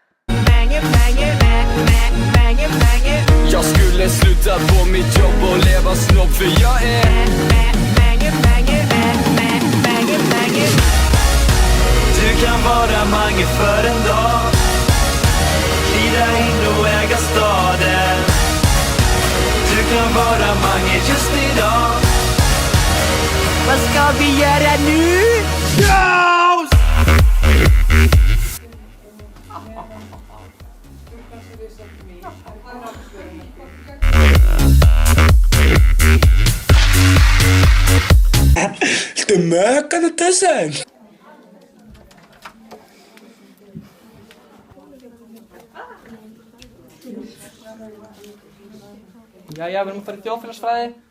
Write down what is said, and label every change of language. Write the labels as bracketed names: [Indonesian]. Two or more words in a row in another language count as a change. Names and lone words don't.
[Swedish] Jag skulle sluta på mitt jobb och leva snobb för jag är Du kan vara Mange för en dag. Glida in och äga staden. Du kan vara Mange just idag. Vad ska vi göra nu? Kaos! [Icelandic] Ertu mökað þessan? Jæja, við erum að fara í þjóðfélagsfræði.